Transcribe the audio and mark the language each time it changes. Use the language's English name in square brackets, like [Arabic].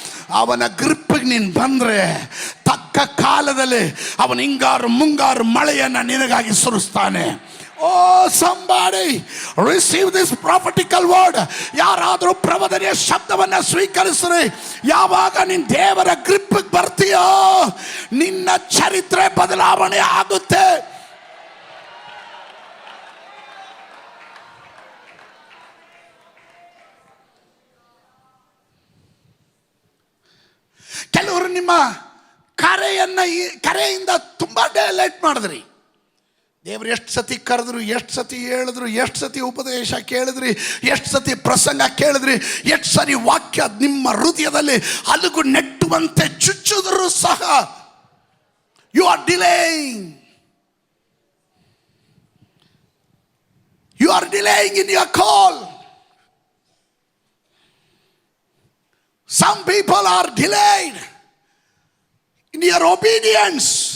[Kannada] ಅವನ ಗ್ರಿಪ್ಪಿಗೆ ನೀನು ಬಂದರೆ ತಕ್ಕ ಕಾಲದಲ್ಲಿ ಅವನ ಹಿಂಗಾರು ಮುಂಗಾರು ಮಳೆಯನ್ನು ನಿನಗಾಗಿ ಸುರಿಸ್ತಾನೆ. [English] Oh, somebody receive this prophetical word. [Kannada] ಯಾರಾದರೂ ಪ್ರವಚನೆಯ ಶಬ್ದವನ್ನು ಸ್ವೀಕರಿಸ್ರಿ. ಯಾವಾಗ ನೀನು ದೇವರ ಗ್ರಿಪ್ಪಿಗೆ ಬರ್ತೀಯೋ ನಿನ್ನ ಚರಿತ್ರೆ ಬದಲಾವಣೆ ಆಗುತ್ತೆ. ಕೆಲವರು ನಿಮ್ಮ ಕರೆಯಿಂದ ತುಂಬಾ ಲೇಟ್ ಮಾಡಿದ್ರಿ. ದೇವರು ಎಷ್ಟು ಸತಿ ಕರೆದ್ರು, ಎಷ್ಟು ಸತಿ ಹೇಳಿದ್ರು, ಎಷ್ಟು ಸತಿ ಉಪದೇಶ ಕೇಳಿದ್ರಿ, ಎಷ್ಟು ಸತಿ ಪ್ರಸಂಗ ಕೇಳಿದ್ರಿ, ಎಷ್ಟು ಸರಿ ವಾಕ್ಯ ನಿಮ್ಮ ಹೃದಯದಲ್ಲಿ ಅಲುಗು ನೆಟ್ಟುವಂತೆ ಚುಚ್ಚಿದ್ರು ಸಹ [English] You are delaying. You are delaying in your call. Some people are delayed in your obedience.